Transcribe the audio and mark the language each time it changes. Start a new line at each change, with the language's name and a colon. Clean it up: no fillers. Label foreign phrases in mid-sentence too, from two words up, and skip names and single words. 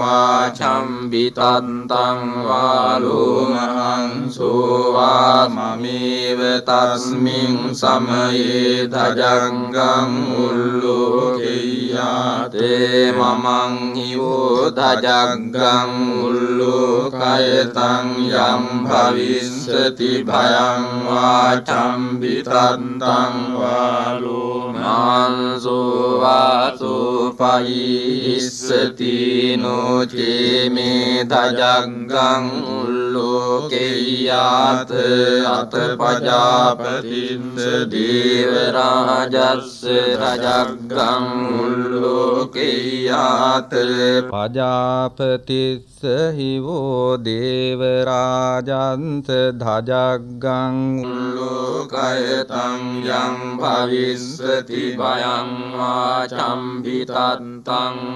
Pali: වාචම්බිතන්තං වාලෝමහංසෝ වාමමේව තස්මින් සමයේ ධජංගං උල්ලෝකෙය්‍යාතේ මමං හිවෝ ධජංගං උල්ලෝකයතං යම් භවිස්සති භයං වාචම්බිතන්තං වාලෝමහංසෝ වාසෝ ඉස්සති නොචේ මේ ධජංගං උල්ලෝකෙය්‍යාත අත පජාපතිස්ස දේව රාජස්ස ධජංගං උල්ලෝකෙය්‍යාත පජාපතිස්ස හිවෝ දේව රාජන්ත ධජංගං උල්ලෝකයතං යම් භවිස්සති භයං වාචම්බිතන්තං